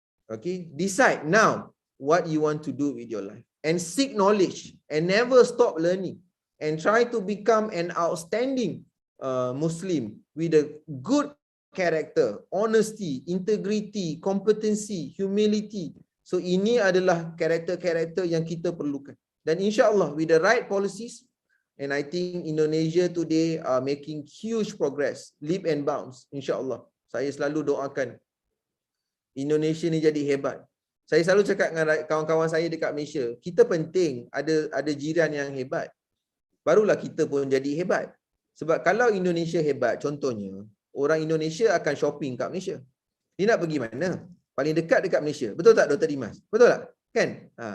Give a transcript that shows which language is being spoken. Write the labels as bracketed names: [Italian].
[English] Okay, decide now what you want to do with your life. And seek knowledge and never stop learning. And try to become an outstanding Muslim with a good character, honesty, integrity, competency, humility. [Malay] So ini adalah karakter-karakter yang kita perlukan. Dan [English] insya-Allah with the right policies, and I think Indonesia today are making huge progress, leap and bounds. [Malay] Insya-Allah. Saya selalu doakan Indonesia ni jadi hebat. Saya selalu cakap dengan kawan-kawan saya dekat Malaysia, kita penting ada jiran yang hebat. Barulah kita pun jadi hebat. Sebab kalau Indonesia hebat, contohnya, orang Indonesia akan shopping kat Malaysia. Dia nak pergi mana? Paling dekat Malaysia. Betul tak Dr. Dimas? Betul tak? Kan?